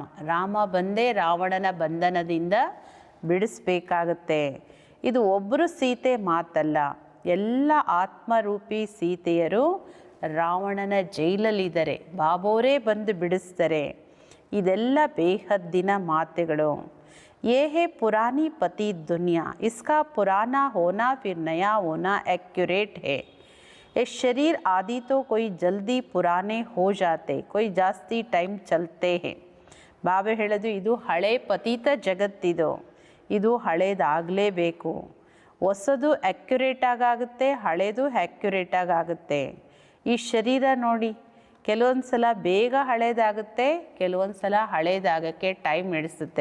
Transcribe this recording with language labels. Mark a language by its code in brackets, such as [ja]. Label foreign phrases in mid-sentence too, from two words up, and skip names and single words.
[kn] ರಾಮ ಬಂದೇ ರಾವಣನ ಬಂಧನದಿಂದ ಬಿಡಿಸ್ಬೇಕಾಗತ್ತೆ. ಇದು ಒಬ್ಬರು ಸೀತೆ ಮಾತಲ್ಲ, ಎಲ್ಲ ಆತ್ಮರೂಪಿ ಸೀತೆಯರು ರಾವಣನ ಜೈಲಲ್ಲಿದ್ದಾರೆ, ಬಾಬೋರೇ ಬಂದು ಬಿಡಿಸ್ತಾರೆ. ಇದೆಲ್ಲ ಬೇಹದ್ದಿನ ಮಾತುಗಳು. [hi] ये है पुरानी पति दुनिया, इसका पुराना होना फिर नया होना एक्यूरेट है. ये शरीर आदि तो कोई जल्दी पुराने हो जाते, कोई [kn] ಜಾಸ್ತಿ ಟೈಮ್ [hi] ಚलते हैं. [kn] ಬಾಬಾ ಹೇಳೋದು, ಇದು ಹಳೆ ಪತಿತ ಜಗತ್ತಿದು, ಇದು ಹಳೇದಾಗಲೇಬೇಕು. ಹೊಸದು ಆ್ಯಕ್ಯುರೇಟಾಗುತ್ತೆ, ಹಳೇದು ಆ್ಯಕ್ಯುರೇಟಾಗುತ್ತೆ. ಈ ಶರೀರ ನೋಡಿ, ಕೆಲವೊಂದು ಸಲ ಬೇಗ ಹಳೇದಾಗುತ್ತೆ, ಕೆಲವೊಂದು ಸಲ ಹಳೇದಾಗೋಕ್ಕೆ ಟೈಮ್ ನಡೆಸುತ್ತೆ.